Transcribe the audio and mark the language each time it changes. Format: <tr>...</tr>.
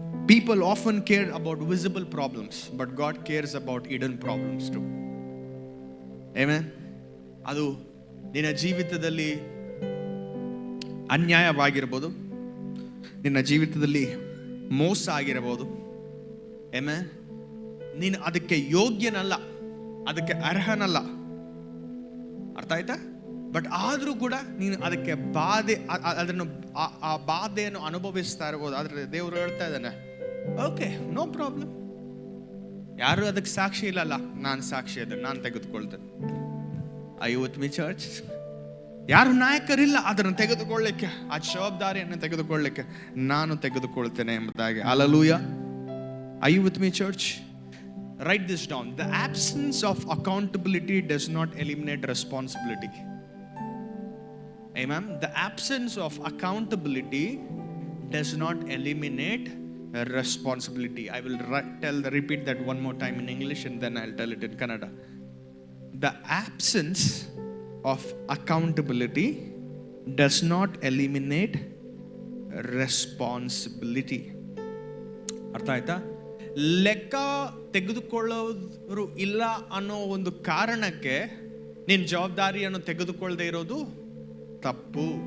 <en>People often care about visible problems, but God cares about hidden problems too. Amen.</en> <kn>ಅದು ನಿನ್ನ ಜೀವಿತದಲ್ಲಿ ಅನ್ಯಾಯವಾಗಿರಬಹುದು, ನಿನ್ನ ಜೀವಿತದಲ್ಲಿ ಮೋಸ ಆಗಿರಬಹುದು. Amen. ನೀನು ಅದಕ್ಕೆ ಯೋಗ್ಯನಲ್ಲ, ಅದಕ್ಕೆ ಅರ್ಹನಲ್ಲ. ಅರ್ಥ ಆಯ್ತಾ? ಬಟ್ ಆದರೂ ಕೂಡ ನೀನು ಅದಕ್ಕೆ ಅದನ್ನು ಆ ಬಾಧೆಯನ್ನು ಅನುಭವಿಸ್ತಾ ಇರ್ಬೋದು. ಆದರೆ ದೇವರು ಹೇಳ್ತಾ ಇದ್ದಾನೆ,</kn> <en>Okay, no problem.</en> <kn>ಯಾರು ಅದಕ್ಕೆ ಸಾಕ್ಷಿ ಇಲ್ಲಲ್ಲ, ನಾನು ಸಾಕ್ಷಿ ಅದನ್ನು ನಾನು ತೆಗೆದುಕೊಳ್ತೇನೆ.</kn> <en>I with me church?</en> <kn>ಯಾರು ನಾಯಕರಿಲ್ಲ ಅದನ್ನು ತೆಗೆದುಕೊಳ್ಳಲಿಕ್ಕೆ, ಆ ಜವಾಬ್ದಾರಿಯನ್ನು ತೆಗೆದುಕೊಳ್ಳಲಿಕ್ಕೆ ನಾನು ತೆಗೆದುಕೊಳ್ತೇನೆ ಎಂಬುದಾಗಿ. Hallelujah.</kn> <en>I with me church? Write this down. The absence of accountability does not eliminate responsibility. Amen. The absence of accountability does not eliminate responsibility. I will repeat that one more time in English and then I'll tell it in Kannada. The absence of accountability does not eliminate responsibility.</en> <kn>ಅರ್ಥ ಆಯ್ತಾ? ಲೆಕ್ಕ ತೆಗೆದುಕೊಳ್ಳೋರು ಇಲ್ಲ ಅನ್ನೋ ಒಂದು ಕಾರಣಕ್ಕೆ ನೀನು ಜವಾಬ್ದಾರಿಯನ್ನು ತೆಗೆದುಕೊಳ್ಳದೆ ಇರೋದು ತಪ್ಪು.</kn>